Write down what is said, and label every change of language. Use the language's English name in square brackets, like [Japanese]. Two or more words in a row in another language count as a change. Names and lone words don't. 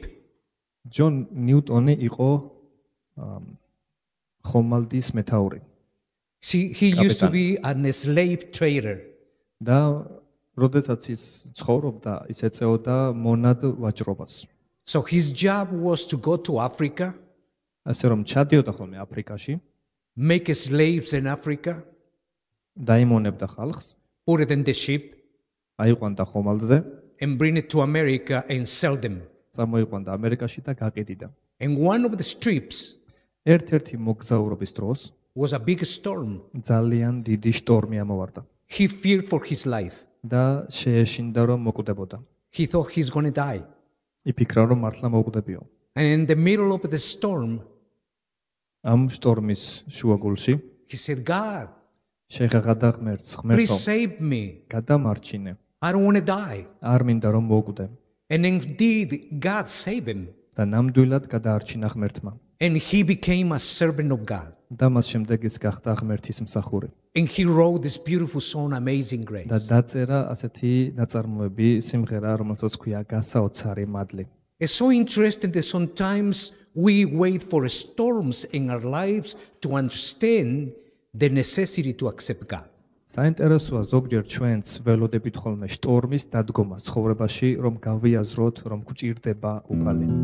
[Georgian] ჯონ ნიუტონი იყო ხომალდის მეთაური [English] See, he used to be a slave trader. [Georgian] და როდესაც ის ცხოვრობდა, ის ეწეოდა მონად ვაჭრობას. [English] So his job was to go to Africa, [Georgian] ასე რომ ჩადიოდა ხოლმე აფრიკაში, [English] make slaves in Africa, [Georgian] დაიმონებდა ხალხს, [English] put it in the ship, [Georgian] აიყვანდა ხომალდზე, [English] and bring it to America and sell them. [Georgian] წამოიყვანდა ამერიკაში და გაყიდიდა. [English] And one of the trips [Georgian] ერთ-ერთი მოგზაურობის დროს [English] was a big storm. [Georgian] ძალიან დიდი შტორმი ამოვარდა [English] He feared for his life. [Georgian] და შეეშინდა რომ მოკვდებოდა. [English] He thought he's going to die. [Georgian] იფიქრა რომ მართლა მოკვდებიო. [English] And in the middle of the storm, [Georgian] ამ შტორმის შუაგულში [English] he said, God, [Georgian] შეღაღადა ღმერთს, [English] please [Georgian] ღმერთო, [English] save me. [Georgian] გადამარჩინე. [English] I don't want to die. [Georgian] არ მინდა რომ მოკვდე. [English] And indeed, God saved him. [Georgian] და ნამდვილად გადაარჩინა ღმერთმა. [English] And he became a servant of God. [Georgian] და მას შემდეგ ის გახდა ღმერთის მსახური. [English] And he wrote this beautiful song, Amazing Grace. [Georgian] და დაწერა ასეთი ნაწარმოები, სიმღერა, რომელსაც ქვია გასაოცარი მადლი. [English] It's so interesting that sometimes we wait for storms in our lives to understand the necessity to accept God. [Georgian] საინტერესოა ზოგჯერ ჩვენც ველოდებით ხოლმე შტორმის დადგომას ცხოვრებაში, რომ გავიაზროთ, რომ გვჭირდება უფალი.